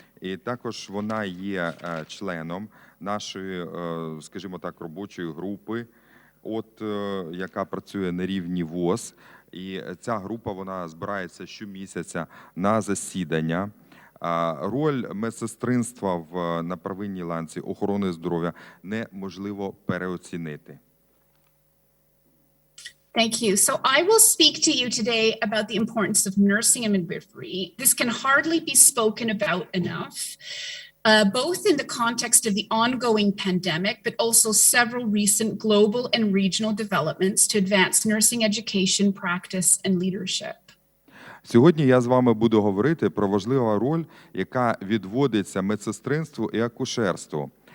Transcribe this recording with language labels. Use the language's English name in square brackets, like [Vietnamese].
[Ukrainian] І також вона є членом нашої, скажімо так, робочої групи, яка працює на рівні ВОЗ. І ця група, вона збирається щомісяця на засідання. Роль медсестринства на первинній ланці охорони здоров'я неможливо переоцінити. [English] Thank you. So I will speak to you today about the importance of nursing and midwifery. This can hardly be spoken about enough, both in the context of the ongoing pandemic, but also several recent global and regional developments to advance nursing education, practice, and leadership. [Ukrainian] Сьогодні я з вами буду говорити про важливу роль, яка відводиться медсестринству і акушерству.